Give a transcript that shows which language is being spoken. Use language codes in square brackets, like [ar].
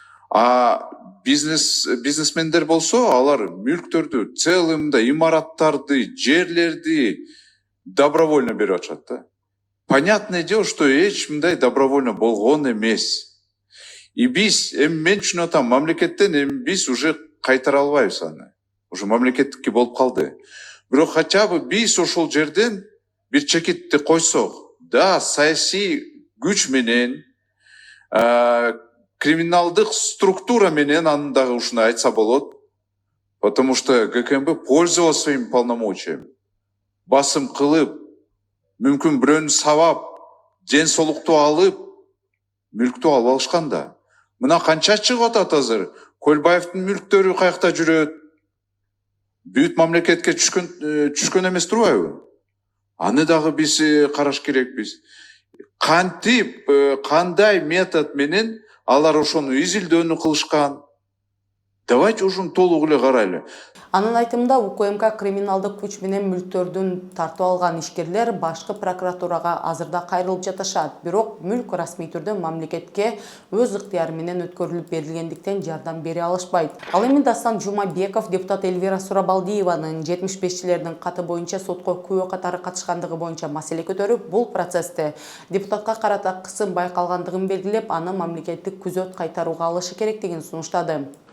[ky] А бизнесмендер болсо, алар мүлктөрдү, целый мындай имараттарды, жерлерди добровольно берип атышат да. [ru] Понятное дело, что [ky] эч мындай добровольно болгон эмес. И биз, мен түшүнүп атам, мамлекеттен биз уже кайтара албайбыз аны. Уже мамлекеттикке болуп калды. Бирок [ru] хотя бы [ky] биз ошол жерден бир чекитти койсок, да, саясий күч менен, криминалдык структура менен аны дагы ушуну айтса болот. [ru] Потому что ГКМБ пользовался своими полномочиями. [ky] Басым кылып, мүмкүн бирөөнү сабап, ден соолукту алып, мүлктү алып алышкан да. Мына канча чыгып атат азыр? Көлбаевдин мүлктөрү каякта жүрөт? Бүт мамлекетке түшкөн эмес турбайбы? Аны дагы биз караш керекпиз. Кантип, кандай метод менен алар ошону изилдөөнү кылышкан? Давайте ушуну толук эле карайлы. Анын айтымында УКМК криминалдык күч менен мүлктөрдүн тартып алган ишкерлер башкы прокуратурага азырда кайрылып жатышат. Бирок мүлк расмий түрдө мамлекетке өз ыктыяры менен өткөрүлүп берилгендиктен жардам бере алышпайт. Ал эми Дастан Жумабеков депутат Эльвира Сурабалдиеванын 75-чилердин каты боюнча сотко күбө катары катышкандыгы боюнча маселе көтөрүп, бул процессте депутатка карата кысым байкалгандыгын белгилеп, аны мамлекеттик күзөт кайтарууга алышы керектигин сунуштады.